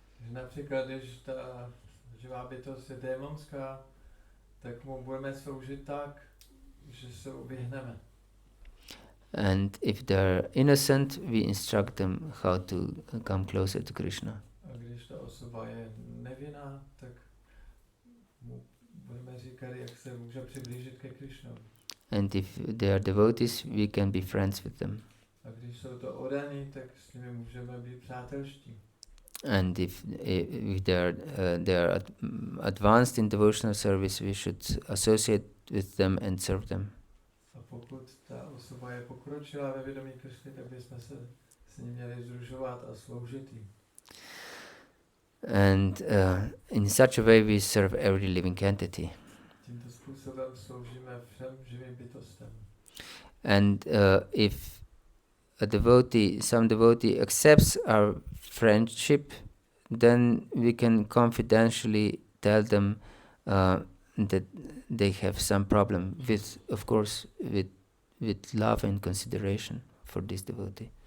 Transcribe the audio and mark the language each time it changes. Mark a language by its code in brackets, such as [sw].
[cs] Například, když ta živá bytost je démonská, tak mu budeme sloužit tak, že se vyhneme. [en] And if they are innocent, we instruct them how to come closer to Krishna. [cs] A když ta osoba je nevinná, tak mu budeme říkat, jak se může přiblížit ke Krišnovi. [en] And if they are devotees, we can be friends with them. [cs] A když jsou to odaní, tak s nimi můžeme být přátelští. [en] And if they are advanced in devotional service, we should associate with them and serve them. [cs] A pokud ta osoba je pokročilá ve vědomí Krišny, tak bychom se s ní měli sdružovat a sloužit jí. [en] And in such a way we serve every living entity. [cs] Tímto způsobem sloužíme všem živým bytostem. [en] And if some devotee accepts our friendship, then we can confidentially tell them that they have some problem of course, with love and consideration for this devotee.